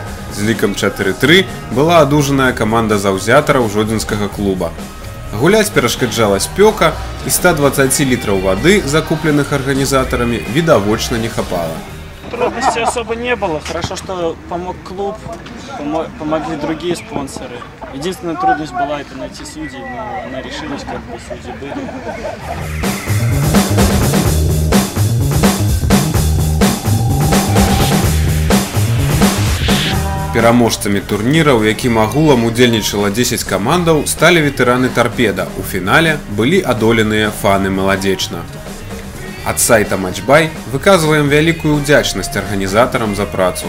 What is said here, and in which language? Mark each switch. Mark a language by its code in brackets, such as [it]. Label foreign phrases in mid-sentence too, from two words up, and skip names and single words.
[be] З лікам 4-3 была адужаная каманда заўзятараў жодзінскага клуба. Гуляць перашкаджала спёка, і 120 літраў вады, закупленых арганізатарамі, відавочна не хапала. [ru] Трудностей особо не было. Хорошо, что помог клуб, помогли другие спонсоры. Единственная трудность была это найти судей, но она решилась, как бы судьи были. [be] Пераможцамі турніра, у якім агулам удзельнічала 10 камандаў, сталі ветэраны Тарпеда. У фінале былі адоленыя фаны маладзечна. Ад сайта Матчбай выказваем вялікую ўдзячнасць арганізатарам за працу.